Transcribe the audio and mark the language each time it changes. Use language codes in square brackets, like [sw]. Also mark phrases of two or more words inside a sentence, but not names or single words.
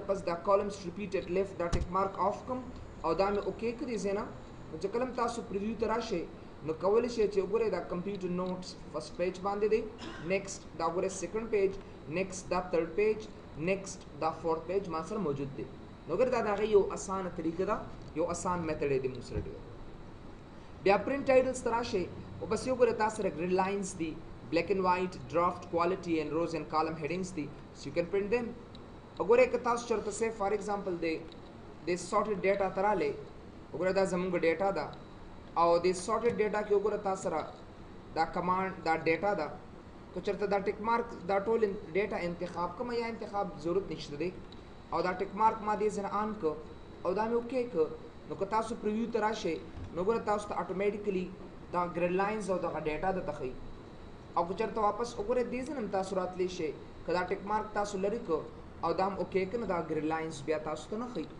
[ps] پس دا [en] columns repeated left [ps] دا [en] tick mark off [ps] کړم او دا مې اوکې کړي ځای نه نو چې کله تاسو پریویو ته راشئ نو کولی شئ چې وګورئ دا [en] computer notes first page [ps] باندې دی نیکسټ دا وګورئ [en] second page next [ps] دا [en] third page next [ps] دا [en] fourth page [ps] ما سره موجود دی نو ګوره دا د هغې یو اسانه طریقه ده یو اسان میتھډ دی موږ سره ډېر بیا [en] print titles [ps] ته راشئ او بس یو ګوره تا سره [en] grid lines [ps] دي [en] black and white draft quality and rows and column headings [ps] دي [en] so you can print them [ps] وګوره که تاسو چېرته [en] say for example [ps] د [en] sorted data [ps] ته راغلی وګوره دا زموږ ډیټا ده او د [en] sorted data [ps] کې وګوره تا سره دا کمانډ دا ډیټا ده که چېرته دا [en] tick mark [ps] دا ټول ډیټا انتخاب کوم یا انتخاب ضرورت نشته دی او دا [en] tick mark [ps] ما دې ځنه آن کړ او دا مې اوکې کړ نو که تاسو پریویو ته راشئ نو ګوره تاسو ته اټومیټیکلی دا [en] grid lines [ps] او دغه ډیټا درته ښیي او که چېرته واپس وګورئ دې ځای نه هم تاسو راتلی شئ که دا [en] tick mark [ps] تاسو لرې کړ او دا هم اوکې کړ نو دا [en] grid lines [ps] بیا تاسو ته نه ښیي